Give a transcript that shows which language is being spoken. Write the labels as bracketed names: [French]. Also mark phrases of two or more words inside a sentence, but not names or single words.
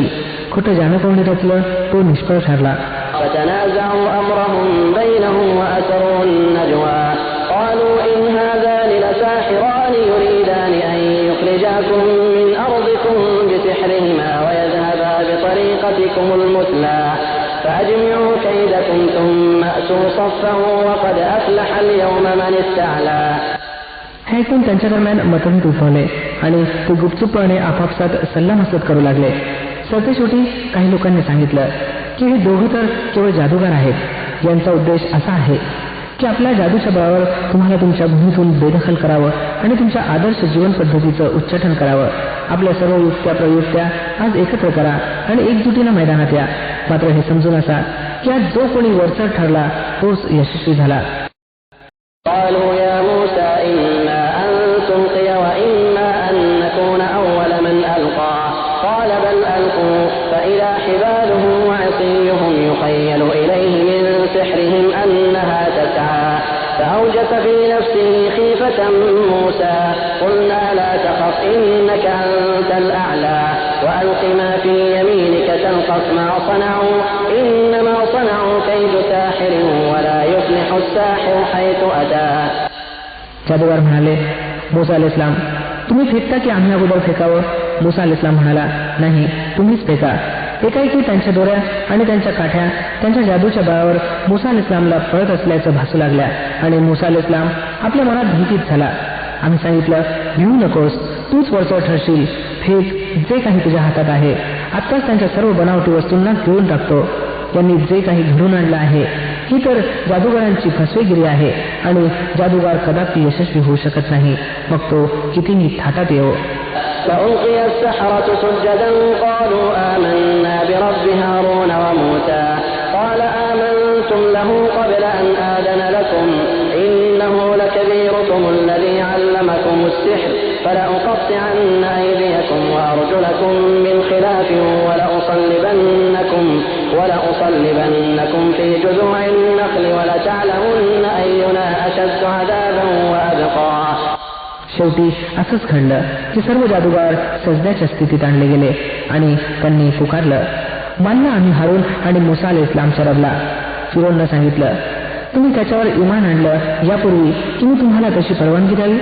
[Marathi] खोटं ज्यानं कोणी रचलं तो निष्फळ ठरला. [Arabic] فتنازعوا أمرهم بينهم وأسروا النجوى قالوا إن هذان لساحران يريدان أن يخرجاكم من أرضكم بسحرهما ويذهبا بطريقتكم المثلى فأجمعوا كيدكم ثم أتوا صفا وقد أفلح اليوم من استعلى. [Marathi] हे ऐकून त्यांच्या दरम्यान मतभेद उद्भवले आणि ते गुपचूपपणे आपापसात सल्लामसलत करू लागले. सरतेशेवटी काही लोकांनी सांगितलं की हे दोघं तर केवळ जादूगार आहेत. यांचा उद्देश असा आहे की आपल्या जादूच्या बळावर तुम्हाला तुमच्या भूमीतून बेदखल करावं आणि तुमच्या आदर्श जीवन पद्धतीचं उच्चाटन करावं. आपल्या सर्व युक्त्या प्रयुक्त्या आज एकत्र करा आणि एकजुटीनं मैदानात या. मात्र हे समजून असा की आज जो कोणी वरचढ ठरला तोच यशस्वी झाला. [Arabic] قالوا يا موسى إما أن تلقي وإما أن نكون أول من ألقى قال بل ألقوا فإذا حبالهم وعصيهم يخيل إليه من سحرهم أنها تسعى فأوجس في نفسه خيفة موسى قلنا لا تخف إنك أنت الأعلى وألق ما في يمينك تلقف ما صنعوا إنما صنعوا كيد ساحر ولا يفلح الساحر حيث أتى. [Marathi] जादूगार म्हणाले, मुसा अलैहिस्सलाम, तुम्ही फेकता की आम्ही अगोदर फेकावं? मुसा अलैहिस्सलाम म्हणाला, नाही, तुम्हीच फेका. एकाएकी त्यांच्या दोऱ्या आणि त्यांच्या काठ्या त्यांच्या जादूच्या बळावर मुसा अलैहिस्सलामला पळत असल्याचं भासू लागल्या आणि मुसा अलैहिस्सलाम आपल्या मनात भीतीत झाला. आम्ही सांगितलं, भिवू नकोस, तूच वरचढ ठरशील. फेक जे काही तुझ्या हातात आहे. आत्ताच त्यांच्या सर्व बनावटी वस्तूंना गिळून टाकतो. त्यांनी जे काही घडून आणलं आहे ही तर जादूगारांची फसवेगिरी आहे आणि जादूगार कदापि यशस्वी होऊ शकत नाही, मग तो कितीही थाटात येवो. [Arabic] فألقي السحرة سجدا قالوا آمنا برب هارون وموسى قال آمنتم له قبل أن آذن لكم إنه لكبيركم الذي علمكم السحر فلأقطعن أيديكم وأرجلكم من خلاف ولأصلبنكم في جذوع النخل ولتعلمن أينا أشد عذابا وأبقى. [Marathi] शेवटी असंच घडलं की सर्व जादूगार सजद्याच्या स्थितीत आणले गेले आणि त्यांनी पुकारलं, मानलं आम्ही हारून आणि मूसा अलैहिस्सलामच्या रबला. फिरौननं सांगितलं, तुम्ही त्याच्यावर इमान आणलं यापूर्वी की मी तुम्हाला तशी परवानगी द्यावी?